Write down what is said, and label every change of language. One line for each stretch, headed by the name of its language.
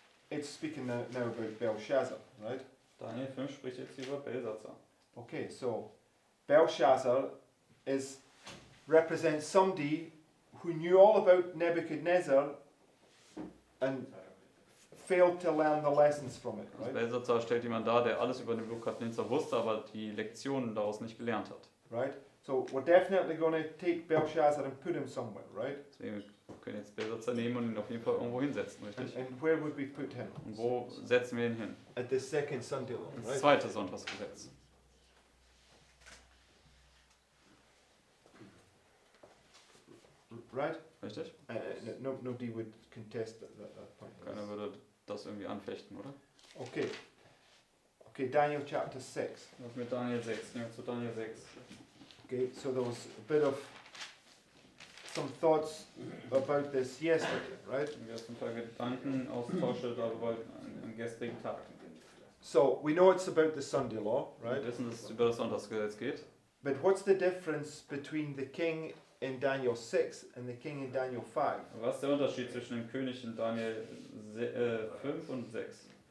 English: It's speaking now about Belshazzar, right?
German: Daniel 5 spricht jetzt über Belsatzer.
English: Okay, so Belshazzar represents somebody who knew all about Nebuchadnezzar and failed to learn the lessons from it,
German: Also
English: right?
German: Belsatzer stellt jemand dar, der alles über Nebukadnezar wusste, aber die Lektionen daraus nicht gelernt hat.
English: Right? So we're definitely going to take Belshazzar and put him somewhere, right?
German: Deswegen können wir jetzt Belsatzer nehmen und ihn auf jeden Fall irgendwo hinsetzen, richtig?
English: And where would we put him?
German: Und wo setzen wir ihn hin?
English: At the second Sunday law,
German: Das
English: right?
German: zweite Sonntagsgesetz.
English: Right?
German: Richtig?
English: Nobody would contest that point.
German: Keiner würde das irgendwie anfechten, oder?
English: Okay. Okay, Daniel chapter 6.
German: Was mit Daniel 6? Nehmen wir zu Daniel 6.
English: Okay, so there was a bit of some thoughts about this yesterday, right?
German: Wir haben ein paar Gedankenaustausche darüber am gestrigen Tag.
English: So we know it's about the Sunday law,
German: Wir
English: right?
German: wissen, dass es über das Sonntagsgesetz geht.
English: But what's the difference between the king in Daniel 6 and the king in Daniel 5?
German: Was ist der Unterschied zwischen dem König in Daniel 5 und 6?